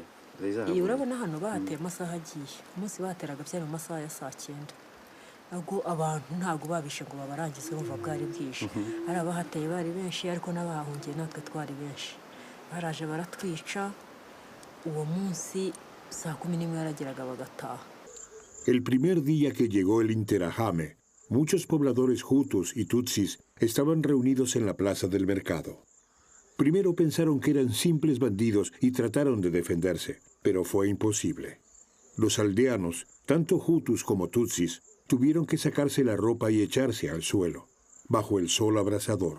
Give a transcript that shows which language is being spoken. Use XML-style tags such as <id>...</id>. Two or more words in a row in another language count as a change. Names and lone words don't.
<rw>iyo urabona hano bahateye amasaha agiye umunsi bateraga byari mu masaha ya saa 9 ntabwo abantu ntabwo babishe ngo babarangize bumva bwari bwije ari abahateye bari benshi ariko n'abahungiye natwe twari benshi baraje baratwica uwo munsi saa 11 yarageraga bagataha.</rw> <es>El primer día que llegó el Interahame, muchos pobladores hutus y tutsis estaban reunidos en la plaza del mercado. Primero pensaron que eran simples bandidos y trataron de defenderse, pero fue imposible. Los aldeanos, tanto hutus como tutsis, tuvieron que sacarse la ropa y echarse al suelo, bajo el sol abrasador.</es>